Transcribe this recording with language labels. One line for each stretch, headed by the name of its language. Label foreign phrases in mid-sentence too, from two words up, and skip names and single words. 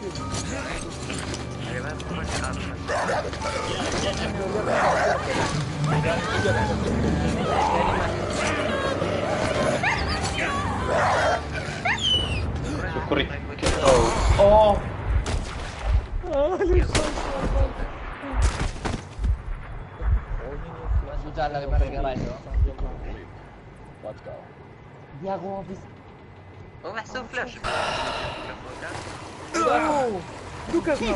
English: Oh. Let's go.
Arabic: هو محسوب فلاش
English: Lucas no.